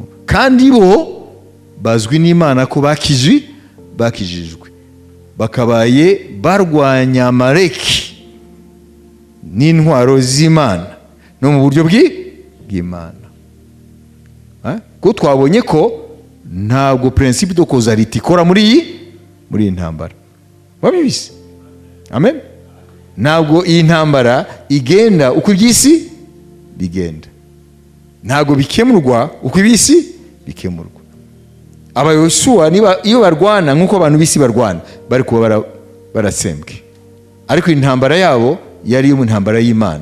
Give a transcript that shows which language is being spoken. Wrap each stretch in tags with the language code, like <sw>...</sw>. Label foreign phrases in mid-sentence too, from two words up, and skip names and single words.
<rw>Kandi bo bazwi n'Imana ko bakijijwe, bakabaye barwanya Amaleki n'intwaro z'Imana no mu buryo bw'Imana. Ko twabonye ko ntabwo</rw> <fr>principe de causalité</fr> <rw>ikora muri iyi ntambara. Wabibise. Amen. Ntabwo iyi ntambara igenda uko iby'isi bigenda, ntabwo bikemurwa uko iby'isi bikemurwa. Abayosuwa iyo barwana nk'uko abantu b'isi barwana, bari kuba baratsembwe, ariko intambara yabo yari mu ntambara y'Imana.</rw>